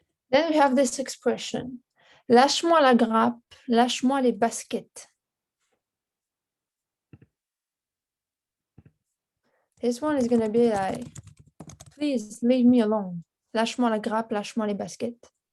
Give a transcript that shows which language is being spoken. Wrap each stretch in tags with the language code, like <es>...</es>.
<en>Then we have this expression.</en> <fr>Lâche-moi la grappe, lâche-moi les baskets.</fr> <en>This one is gonna be like, please leave me alone.</en> <fr>Lâche-moi la grappe, lâche-moi les baskets.</fr>